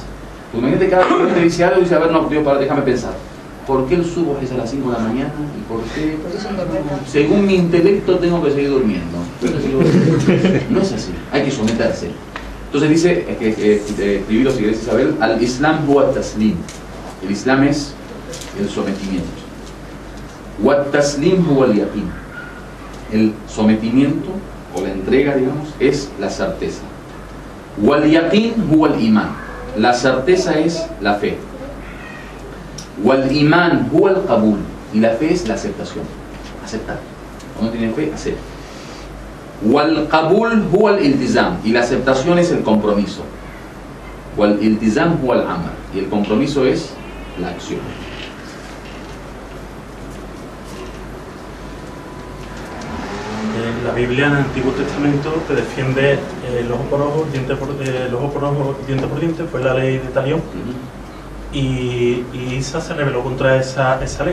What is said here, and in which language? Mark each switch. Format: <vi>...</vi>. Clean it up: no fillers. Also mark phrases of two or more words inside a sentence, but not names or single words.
<es>Porque imagínate cada vez que Dios te dice algo y dice, a ver, no, Dios, déjame pensar. ¿Por qué el subo es a las 5 de la mañana? ¿Y por qué? Según mi intelecto tengo que seguir durmiendo. No es así, hay que someterse. Entonces dice, escribilo si querés, Isabel,</es> <ar>الإسلام هو تسليم.</ar> <es>El Islam es el sometimiento.</es> <ar>وتسليم هو اليقين.</ar> <es>El sometimiento o la entrega, digamos, es la certeza.</es> <ar>واليقين هو الإيمان.</ar> <es>La certeza es la fe.</es> <ar>والإيمان هو القبول.</ar> <es>Y la fe es la aceptación. Aceptar. Cuando tiene fe, acepta.</es> <ar>والقبول هو الالتزام.</ar> <es>Y la aceptación es el compromiso.</es> <ar>والالتزام هو العمل.</ar> <es>Y el compromiso es la acción. La Biblia en el Antiguo Testamento te defiende el ojo por ojo, diente por diente, fue la ley de Talión. Y Isa se rebeló contra esa ley.</es>